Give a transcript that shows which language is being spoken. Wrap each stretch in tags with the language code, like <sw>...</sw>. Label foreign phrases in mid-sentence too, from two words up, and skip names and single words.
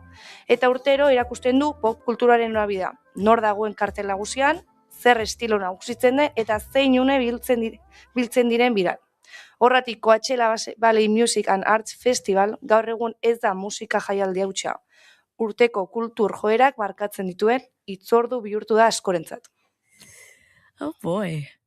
<eu>Eta urtero erakusten du pop kulturaren norabidea. Nor dagoen kartel nagusian, zer estilo nagusitzen den eta zein une biltzen diren biran. Horratik Coachella Valley Music and Arts Festival gaur egun ez da musika jaialdi hautsa. Urteko kultur joerak markatzen dituen hitzordu bihurtu da askorentzat.</eu> <en>Oh boy.</en>